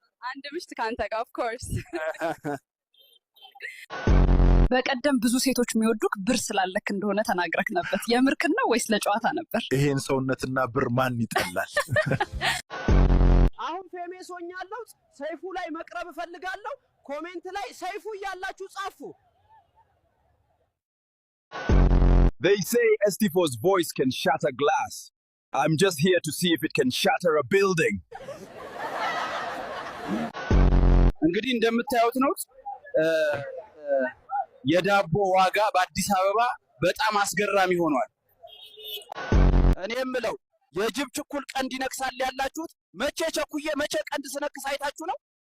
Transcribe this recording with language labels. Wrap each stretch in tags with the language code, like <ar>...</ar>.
<am>አንድ ምሽት ካንተ ጋር ኦፍ ኮርስ። በቀደም ብዙ ሴቶች የሚወዱክ ብር ስላለክ እንደሆነ ተናግረክ ነበር። የምርክን ነው ወይስ ለጨዋታ ነበር? ይሄን ሰውነትና ብር ማን ይጠላል? አሁን አሁን ፌሜስ ሆኛለሁ። ሰይፉ ላይ መቅረብ እፈልጋለሁ። ኮሜንት ላይ ሰይፉ እያላችሁ ጻፉ።</am> <en>They say Estifo's voice can shatter glass. I'm just here to see if it can shatter a building.</en> <am>እንግዲህ እንደምታዩት ነው የዳቦ ዋጋ በአዲስ አበባ በጣም አስገራሚ ሆኗል። እኔ የምለው የጅብ ችኩል ቀንድ ይነክሳል ያላችሁት መቼ ቸኩዬ መቼ ቀንድ ስነክስ አይታችሁ ነው?</am>